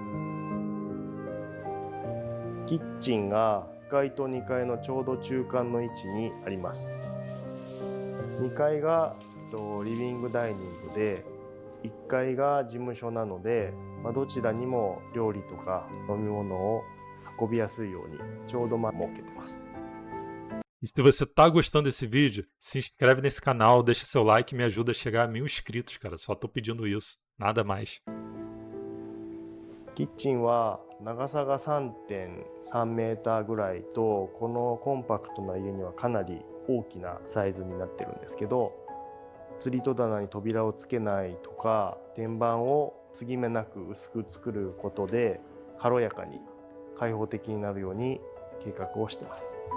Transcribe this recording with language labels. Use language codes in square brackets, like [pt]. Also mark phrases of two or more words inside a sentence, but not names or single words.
[ja] キッチンが1階と2階のちょうど中間の位置にあります。2階がリビングダイニングで、1階が事務所なので、どちらにも料理とか飲み物を運びやすいようにちょうど設けてます。 [pt] E se você tá gostando desse vídeo, se inscreve nesse canal, deixa seu like e me ajuda a chegar a 1000 inscritos, cara. Só tô pedindo isso, nada mais. [ja] キッチンは長さが 3.3 メーターぐらいと、このコンパクトな家にはかなり大きなサイズになってるんですけど、釣り戸棚に扉をつけないとか、天板を継ぎ目なく薄く作ることで軽やかに開放的になるように計画をしています。